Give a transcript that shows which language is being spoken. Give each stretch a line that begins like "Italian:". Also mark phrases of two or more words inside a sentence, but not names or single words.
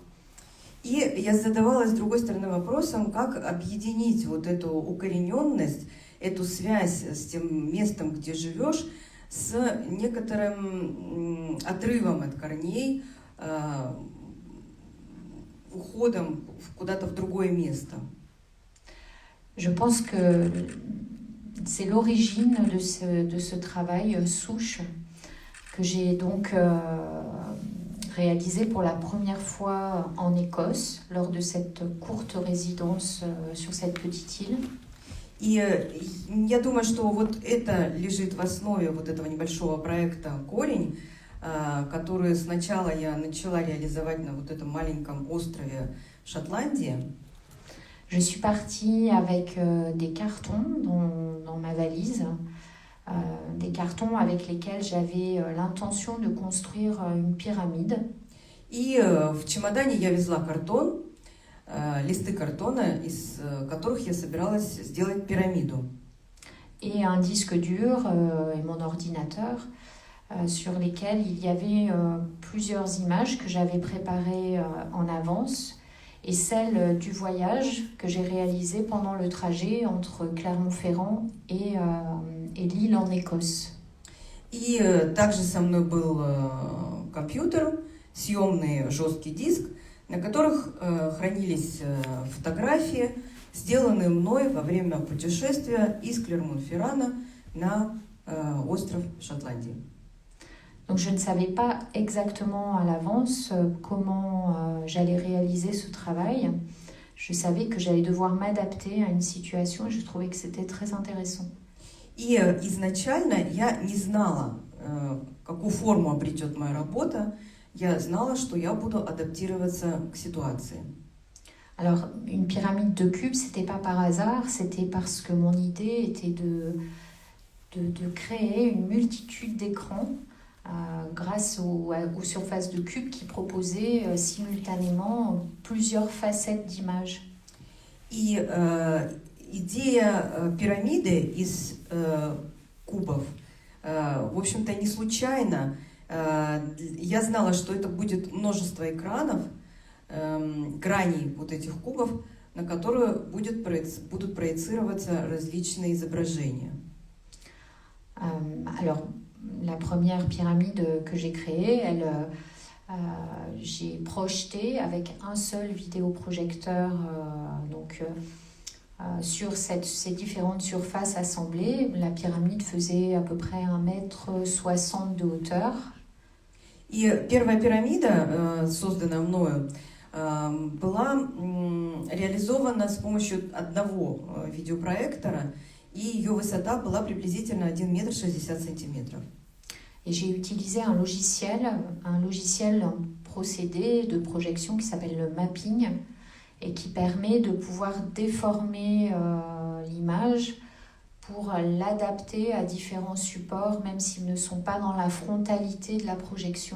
Russian: И я задавалась, с другой стороны, вопросом, как объединить вот эту укорененность, эту связь с тем местом, где живешь, с некоторым отрывом от корней, уходом куда-то в другое место.
French: Je pense que c'est l'origine de ce travail souche que j'ai donc réalisé pour la première fois en Écosse lors de cette courte résidence sur cette petite île.
Russian: И я думаю, что вот это лежит в основе вот этого небольшого проекта «Корень», который сначала я начала реализовать на вот этом маленьком острове в Шотландии.
French: Je suis partie avec des cartons dans ma valise, des cartons avec lesquels j'avais l'intention de construire une pyramide.
Russian: И в чемодане я везла картон, листы картона, из которых я собиралась сделать пирамиду.
French: Et un disque dur et mon ordinateur sur lesquels il y avait plusieurs images que j'avais préparées en avance et celles du voyage que j'ai réalisé pendant le trajet entre Clermont-Ferrand et l'île en Écosse.
Russian: И также со мной был компьютер, съемный жесткий диск, на которых хранились фотографии, сделанные мной во время путешествия из Клермон-Феррана на остров Шотландии.
French: Donc je ne savais pas exactement à l'avance comment j'allais réaliser ce travail. Je savais que j'allais devoir m'adapter à une situation et je trouvais que c'était très intéressant.
Russian: И изначально я не знала, какую форму обретет моя работа. Я знала, что я буду адаптироваться к ситуации.
French: Alors, une pyramide de cubes, c'était pas par hasard, c'était parce que mon idée était de créer une multitude d'écrans grâce aux surfaces de cubes qui proposaient simultanément plusieurs facettes d'images.
Russian: И идея пирамиды из кубов, в общем-то, не случайно. Я знала, что это будет множество экранов, граней вот этих кубов, на которые будут проецироваться различные изображения.
French: Alors, la première pyramide que j'ai créée, j'ai projeté avec un seul vidéoprojecteur sur ces différentes surfaces assemblées. La pyramide faisait à peu près 1,60 m de hauteur.
Russian: И первая пирамида, созданная мною, была реализована с помощью одного видеопроектора, и ее высота была приблизительно 1,60 м.
French: Et j'ai utilisé un logiciel procédé de projection qui s'appelle le mapping et qui permet de pouvoir déformer l'image pour l'adapter à différents supports, même s'ils ne sont pas dans la frontalité de la projection.